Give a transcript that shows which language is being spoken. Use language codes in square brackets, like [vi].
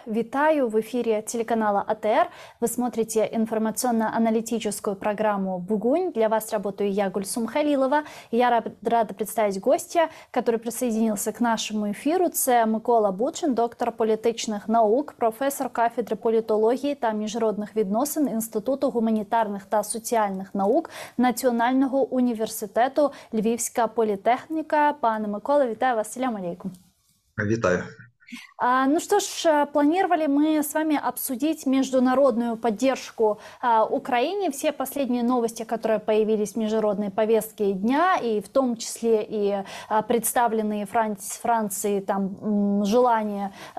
[ru] Витаю в эфире телеканала АТР. Вы смотрите информационно-аналитическую программу «Бугунь». Для вас работаю я, Гульсум Халилова. Я рада представить гостя, который присоединился к нашему ефіру. [uk] Це Микола Бучин, доктор політичних наук, професор кафедри політології та міжнародних відносин Інституту гуманітарних та соціальних наук Національного університету Львівська політехніка. Пане Микола, вітаю вас. Селям алейкум. Витаю. [ru] Ну что ж, планировали мы с вами обсудить международную поддержку Украине, все последние новости, которые появились в международной повестке дня, и в том числе и представленные Францией там, желание